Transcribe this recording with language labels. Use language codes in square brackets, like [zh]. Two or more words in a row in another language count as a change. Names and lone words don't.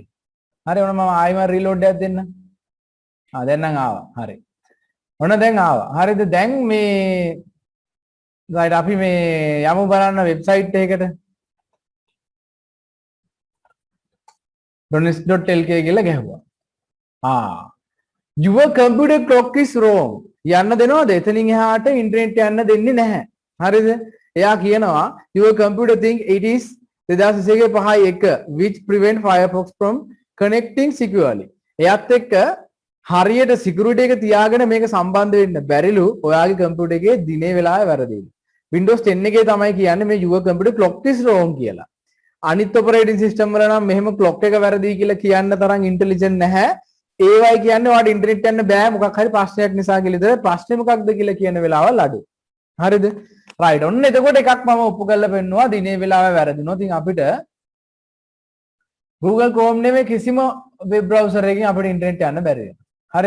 [si] හරි ඔන්න මම ආයෙම රීලෝඩ් එකක් දෙන්න. දැන් නම් ආවා. හරි. ඔන්න දැන් ආවා. හරිද? දැන් මේ right අපි මේ යමු බලන්න වෙබ්සයිට් එකකට. donis.lk කියලා ගැහුවා. [en] your computer clock is wrong. [si] යන්න දෙනවද? එතනින් එහාට ඉන්ටර්නෙට් යන්න දෙන්නේ නැහැ. හරිද? එයා කියනවා [en] your computer think it is 2021 which prevent Firefox from connecting securely. [si] එයාත් එක්ක හරියට security එක තියාගෙන මේක සම්බන්ධ වෙන්න බැරිලු ඔයාගේ කම්පියුටර් එකේ දිනේ වෙලාවේ වැරදිලු. Windows 10 එකේ තමයි කියන්නේ මේ [en] your computer clock is wrong [si] කියලා. අනිත් [en] operating system [si] වල නම් මෙහෙම clock එක වැරදි කියලා කියන්න තරම් intelligent නැහැ. ඒවයි කියන්නේ ඔයාලට ඉන්ටර්නෙට් යන්න බෑ මොකක් හරි ප්‍රශ්නයක් නිසා කියලා. ඒතර ප්‍රශ්නේ මොකක්ද කියලා කියන වෙලාවල් අඩු. හරිද? right ඔන්න එතකොට එකක් මම ඔප්පු කරලා පෙන්නවා දිනේ වෙලාව වැරදිනොත් ඉතින් අපිට Google Chrome නෙමෙයි කිසිම [en] web browser [si] එකකින් අපිට ඉන්ටර්නෙට් යන්න බැරි වෙනවා. හරිද?